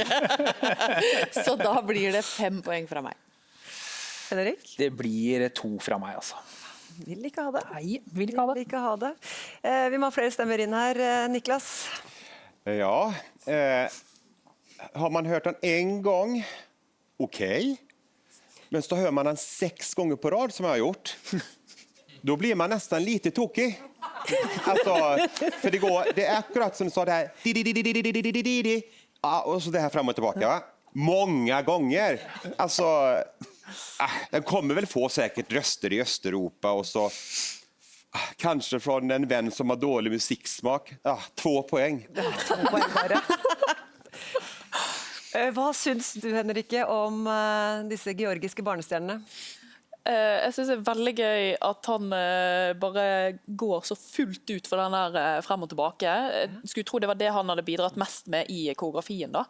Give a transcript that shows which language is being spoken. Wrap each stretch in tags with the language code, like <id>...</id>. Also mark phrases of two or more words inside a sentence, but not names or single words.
<no>Så da blir det 5 poeng fra meg. Henrik? Det blir 2 fra meg, altså. Vil ikke ha det. Nei, vil ikke ha det. Vil ikke ha det. Vi må ha flere stemmer inn her. Niklas? Ja, har man hørt den en gang,</no> <sv>okej. Men så hör man den 6 gånger på rad som jag har gjort. Då blir man nästan lite tokig. Alltså, för det är akkurat som du sa det här. Ja, och så det här fram och tillbaka. Va? Många gånger. Alltså, den kommer väl få säkert röster i Östeuropa och så kanske från en vän som har dålig musiksmak. 2 poäng.</sv> <no>2 poeng bare. Hva syns du, Henrike, om disse georgiske barnestjernene? Jeg synes det er veldig gøy at han bare går så fullt ut for den der frem og tilbake. Jeg skulle tro det var det han hadde bidratt mest med i koreografien da.</no>